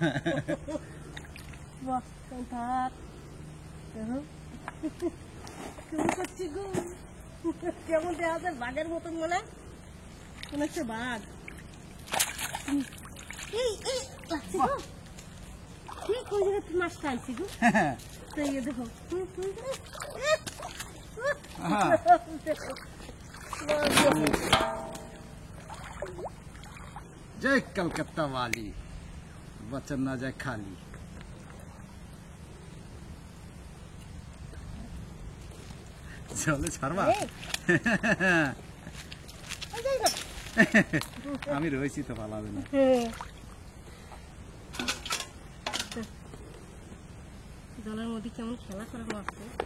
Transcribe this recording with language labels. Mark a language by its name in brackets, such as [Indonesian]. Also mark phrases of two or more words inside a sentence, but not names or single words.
[Bangla] বাহ থাক কেমন করছি গো, কেমন দেখা যায় বাঘের মতন মনে মনে হচ্ছে বাঘ। এই এই লাগছে গো, ঠিক কোন জায়গায় মাছটা আনছি গো। তো এই দেখো [Hindi] जय कलकत्ता वाली वचन ना जाए खाली। [Bangla] চলে ছাড়বা আমি রয়েছি তো পালাবে না। জলের মধ্যে কেমন খেলা করে মাছটা,